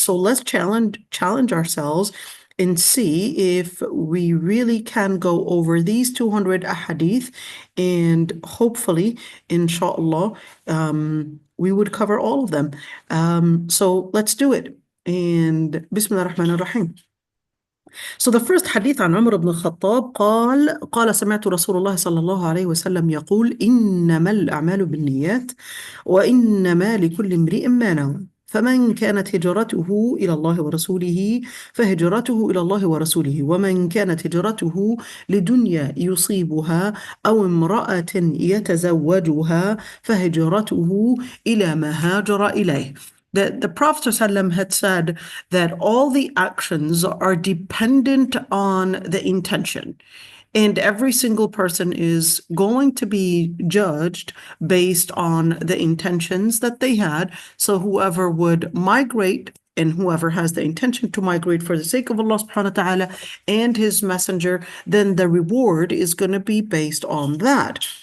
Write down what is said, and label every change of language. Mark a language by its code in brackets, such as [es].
[en] So let's challenge ourselves and see if we really can go over these 200 ahadith, and hopefully, inshallah, we would cover all of them. So let's do it. And Bismillah ar-Rahman ar-Rahim. So the first hadith [ar] عن عمر بن الخطاب قال سمعت رسول الله صلى الله عليه وسلم يقول إنما الأعمال بالنيات وإنما لكل امرئ ما نوى فمن كانت هجرته إلى الله ورسوله فهجرته إلى الله ورسوله ومن كانت هجرته لدنيا يصيبها أو امرأة يتزوجها فهجرته إلى ما هاجر إليه. [en] The Prophet ﷺ had said that all the actions are dependent on the intention. And every single person is going to be judged based on the intentions that they had. So whoever would migrate and whoever has the intention to migrate for the sake of Allah subhanahu wa ta'ala and his messenger, then the reward is going to be based on that.